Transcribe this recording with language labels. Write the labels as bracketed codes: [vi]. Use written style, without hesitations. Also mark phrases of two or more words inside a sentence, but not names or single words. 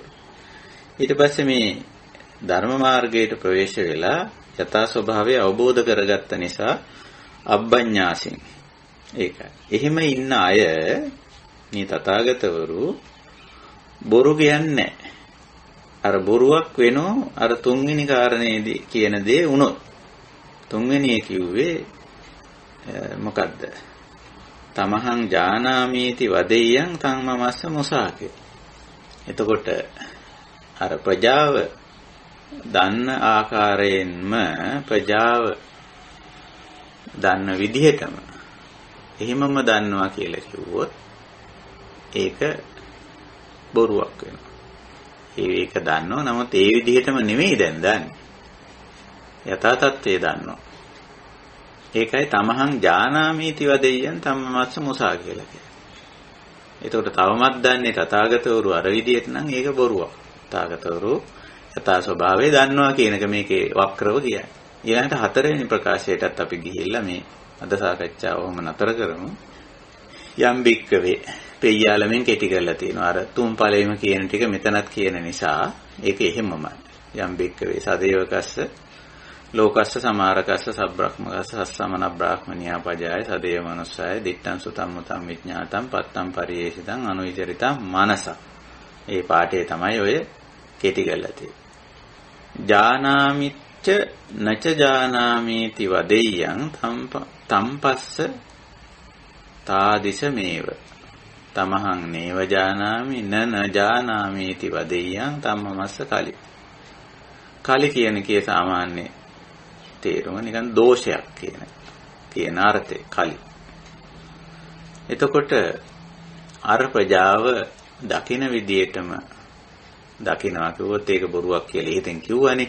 [si] ඊට පස්සේ මේ ධර්ම මාර්ගයට ප්‍රවේශ වෙලා යථා ස්වභාවය අවබෝධ කරගත්ත නිසා අබ්බඤ්ඤාසින් ඒකයි. එහෙම ඉන්න අය මේ තථාගතවරු බොරු කියන්නේ අර බොරුවක් වෙනෝ අර තුන්වෙනි කාරණේදී කියන දේ වුණොත්. තුන්වෙනි කිව්වේ මොකද්ද? [pi] තමහං ජානාමීති වදෙය්‍යං තම්මමස්ස මොසාකේ. [si] එතකොට අර ප්‍රජාව දන්න ආකාරයෙන්ම ප්‍රජාව දන්න විදිහටම එහෙමම දන්නවා කියලා කිව්වොත් ඒක බොරුවක් වෙනවා. ඒක දන්නවා. නමුත් ඒ විදිහටම නෙමෙයි දැන් දන්නේ. යථා තත්ත්වය දන්නවා. ඒකයි [pi] තමහං ජානාමීති වදෙය්‍යං තම්මමස්ස මොසා [si] කියලා කියන්නේ. ඒතකොට තවමත් දන්නේ තථාගතවරු අර විදිහට නම් ඒක බොරුවක්. තථාගතවරු යථා ස්වභාවය දන්නවා කියන එක මේකේ වක්‍රව කියන්නේ. ඊළඟට හතරවෙනි ප්‍රකාශයටත් අපි ගිහිල්ලා මේ අද සාකච්ඡාව ඔහොම නතර කරමු. [pi] යම් බික්කවේ [si] පෙయ్యාලමින් කෙටි කරලා තියෙනවා. අර තුන් ඵලෙම කියන ටික මෙතනත් කියන නිසා ඒක එහෙමමයි. [pi] යම් බික්කවේ සදේවකස්ස ලෝකස්ස සමාරකස්ස සබ්‍රක්‍මකස්ස සස්සමන බ්‍රාහ්මනියා පජාය සදේව මනුස්සාය දිත්තං සුතං මුතං විඥාතං පත්තං පරියේෂිතං අනුවිචරිතං මනස. [si] ඒ පාඩේ තමයි ඔය කෙටි කරලා තියෙන්නේ. [pi] ජානාමිච්ච නච ජානාමීති වදෙය්‍යං තම්පස්ස තාදිස මේව තමහං නේව ජානාමි නන ජානාමීති වදෙය්‍යං තම්මමස්ස කලි. [si] කලි කියන කේ සාමාන්‍ය තේරුම නිකන් දෝෂයක් කියන අර්ථය කලි. එතකොට අර ප්‍රජාව දකින විදියටම දකිනවා කිව්වොත් ඒක බොරුවක් කියලා හිතෙන් කිව්වනේ.